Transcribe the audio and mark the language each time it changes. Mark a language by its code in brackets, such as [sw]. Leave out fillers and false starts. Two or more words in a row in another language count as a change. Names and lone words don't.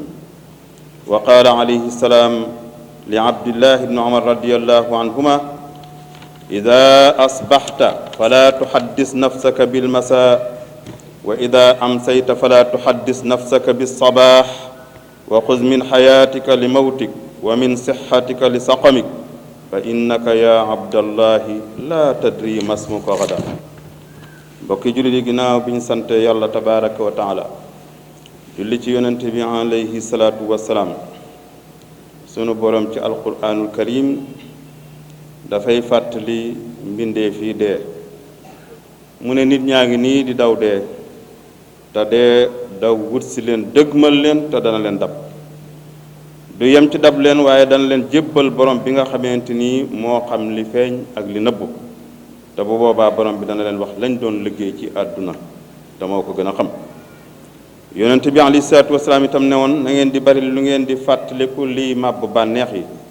[ar] وقال عليه السلام لعبد الله بن عمر رضي الله عنهما: إذا أصبحت فلا تحدث نفسك بالمساء، وإذا أمسيت فلا تحدث نفسك بالصباح، وخذ من حياتك لموتك ومن صحتك لسقمك، فإنك يا عبد الله لا تدري ما اسمك غدا. [wo] mbokki jullit yi ginnaaw bi ñu sante yàlla [ar] تبارك وتعالى [wo] julli ci yonent bi [ar] عليه الصلاة والسلام [wo] sunu borom ci [ar] القرآن الكريم [wo] dafay fàttali mbindee fii dee mu ne nit ñaa ngi nii di daw dee te dee daw wut si leen dëgmal leen te dana leen dab du yem ci dab leen waaye dana leen jébbal borom bi nga xamante ni moo xam li feeñ ak li nëbbu te bu boobaa borom bi dana leen wax lañ doon liggéey ci àdduna te moo ko gën a xam yonent bi [ar] عليه الصلاة والسلام [wo] itam ne woon na ngeen di bari lu ngeen di fàttaliku liy màbb bànneex yi